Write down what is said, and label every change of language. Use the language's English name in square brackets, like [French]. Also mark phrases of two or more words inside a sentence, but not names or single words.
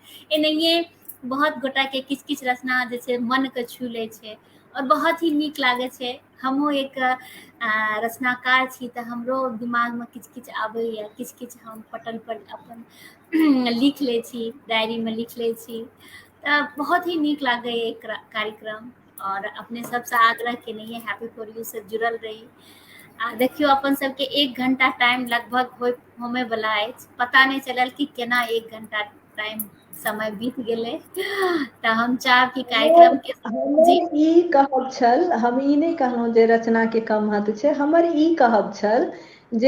[Maithili] एनाहिए बहुत गोटा के किछ किछ रचना जे छे मन के छू ले छे और बहुत ही नीक लागे छे। हमहूँ एक रचनाकार छी, तऽ हमरो दिमाग में किछ किछ आबैए, किछ किछ हम पटल पर अपन लिख ले छी, डायरी में लिख ले छी। तऽ बहुत ही नीक लागे ये कार्यक्रम, और अपने सबसे आग्रह केने हैप्पी फॉर यू से जुड़ल रही। आ देखियो अपन सबके 1 घंटा टाइम लगभग होमे वाला है, पता नहीं चलल कि केना 1 घंटा टाइम समय बीत गेले। तऽ हम चाहब कि कार्यक्रम के जी ई कहब छल, हम ई नहीं कहलहुँ जे रचना के कम महत्व छै, हमर ई कहब छल जे